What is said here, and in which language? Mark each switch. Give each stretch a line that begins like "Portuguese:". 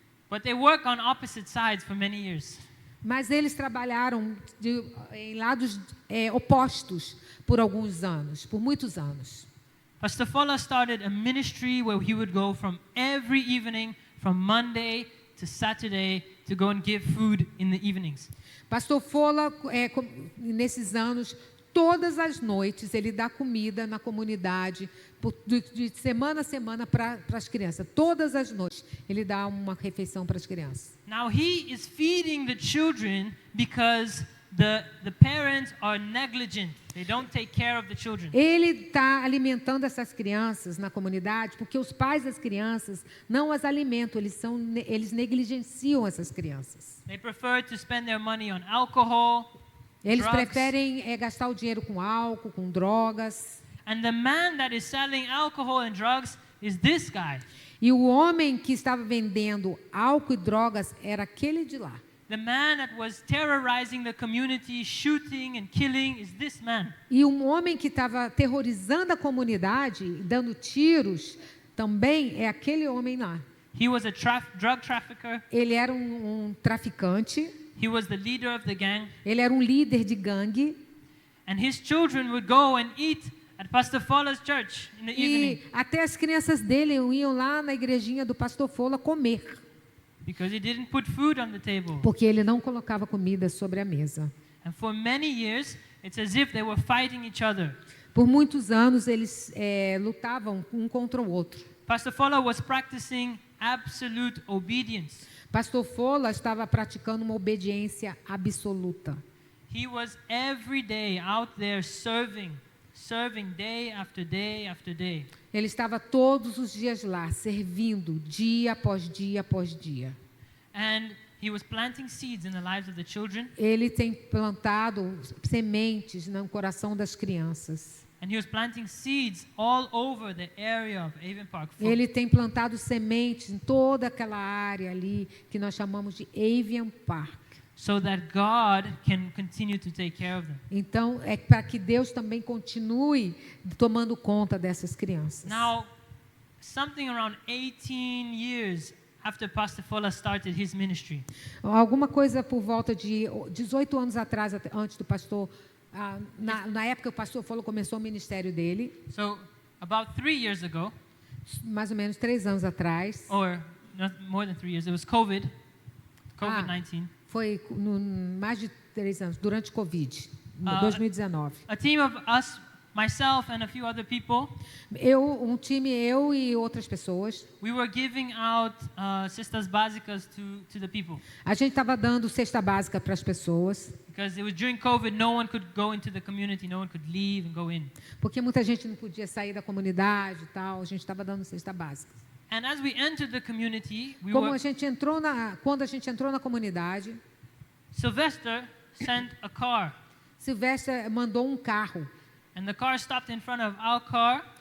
English: But they work on opposite sides for many years.
Portuguese: Mas eles trabalharam em lados opostos por alguns anos, por muitos anos.
English: Pastor Fola started a ministry where he would go from every evening, from Monday to Saturday, to go and give food in the evenings.
Portuguese: Pastor Fola, nesses anos, todas as noites ele dá comida na comunidade, de semana a semana para as crianças. Todas as noites ele dá uma refeição para as crianças.
English: Now he is feeding the children because the parents are negligent. They don't take care of the children.
Portuguese: Ele está alimentando essas crianças na comunidade porque os pais das crianças não as alimentam, eles negligenciam essas crianças.
English: They prefer to spend their money on alcohol.
Portuguese: Eles
English: drugs.
Portuguese: preferem gastar o dinheiro com álcool, com drogas.
English: And the man that is selling alcohol and drugs is this guy.
Portuguese: E o homem que estava vendendo álcool e drogas era aquele de lá.
English: The man that was terrorizing the community, shooting and killing is this man.
Portuguese: E um homem que estava aterrorizando a comunidade, dando tiros, também é aquele homem lá.
English: He was a drug trafficker.
Portuguese: Ele era um traficante,
English: He was the leader of the gang.
Portuguese: ele era um líder de gangue.
English: And his children would go and eat at Pastor Fowler's church in the evening
Portuguese: E até as crianças dele iam lá na igrejinha do pastor Fola comer,
English: because he didn't put food on the table.
Portuguese: porque ele não colocava comida sobre a mesa.
English: And for many years, it's as if they were fighting each other.
Portuguese: Por muitos anos eles lutavam um contra o outro.
English: Pastor Fowler was practicing absolute obedience.
Portuguese: Pastor Fola estava praticando uma obediência absoluta.
English: He was every day out there serving day after day after day.
Portuguese: Ele estava todos os dias lá, servindo, dia após dia após dia.
English: And he was planting seeds in the lives of the children.
Portuguese: Ele tem plantado sementes no coração das crianças.
English: And he was planting seeds all over the area of Avon Park.
Portuguese: Ele tem plantado sementes em toda aquela área ali que nós chamamos de Avon Park.
English: So that God can continue to take care of them.
Portuguese: Então, é para que Deus também continue tomando conta dessas crianças.
English: Now, something around 18 years after Pastor Fowler started his ministry,
Portuguese: Alguma coisa por volta de 18 anos atrás, antes do pastor, na época que o pastor Fola começou o ministério dele,
English: so about 3 years ago,
Portuguese: mais ou menos 3 anos atrás,
English: or not more than 3 years, it was COVID-19.
Portuguese: Foi mais de 3 anos, durante o Covid, em Ah, 2019.
English: A team of us, myself and a few other people,
Portuguese: Eu e outras pessoas,
English: we were giving out
Portuguese: cestas básicas
English: to the people.
Portuguese: a gente estava dando cesta básica para as pessoas,
English: Because it was during COVID, no one could go into the community, no one could leave and go in.
Portuguese: porque muita gente não podia sair da comunidade e tal, a gente estava dando cesta básica.
English: And as we entered the community,
Portuguese: Quando a gente entrou na comunidade,
English: Sylvester sent a car.
Portuguese: Silvestre mandou um carro,
English: And the car stopped in front of our car.